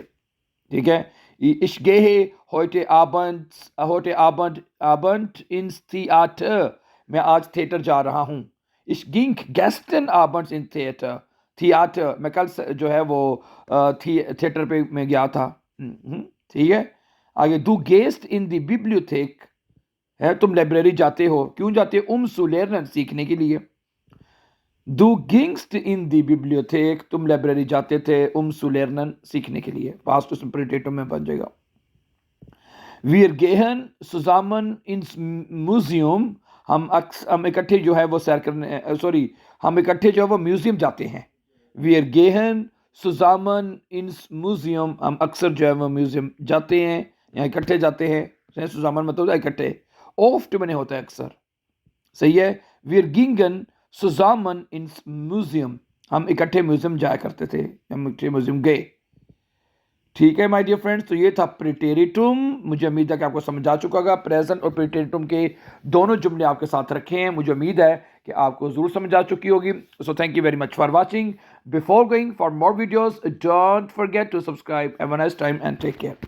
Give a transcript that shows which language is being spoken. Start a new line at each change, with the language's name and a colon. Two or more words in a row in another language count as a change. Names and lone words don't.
Hindi: ठीक है।
German: Ich gehe heute Abend ins Theater,
Hindi: मैं आज थिएटर जा रहा हूँ।
German: Ich ging gestern Abend ins Theater,
Hindi: थिएटर मैं कल जो है वो थिएटर पे मैं गया था। ठीक है। आगे
German: du gehst in die Bibliothek,
Hindi: है तुम लाइब्रेरी जाते हो, क्यों जाते हो,
German: zu lernen,
Hindi: सीखने के लिए।
German: Du gingst in die Bibliothek,
Hindi: तुम लाइब्रेरी जाते थे,
German: zu lernen,
Hindi: सीखने के लिए।
English: past imperative
Hindi: में बन जाएगा।
German: Wir gehen zusammen ins Museum,
Hindi: हम इकट्ठे जो है वो सैर करने, सॉरी हम इकट्ठे जो है वो म्यूजियम जाते हैं।
German: Wir gehen zusammen ins Museum,
Hindi: हम अक्सर जो है वो म्यूजियम जाते हैं या इकट्ठे जाते हैं। सुजामन मतलब इकट्ठे, ओफ्ट मैंने होता है अक्सर। सही है।
German: Wir gingen zusammen ins Museum,
Hindi: हम इकट्ठे म्यूजियम जाया करते थे, हम इकट्ठे म्यूजियम गए। ठीक है
English: my dear friends,
Hindi: तो ये था प्रीटेरिटुम। मुझे उम्मीद है कि आपको समझ आ चुका होगा। प्रेजेंट और प्रीटेरिटुम के दोनों जुमले आपके साथ रखे हैं, मुझे उम्मीद है कि आपको जरूर समझ आ चुकी होगी।
English: So thank you very much for watching. Before going for more videos, don't forget to subscribe. Have a nice time and take care.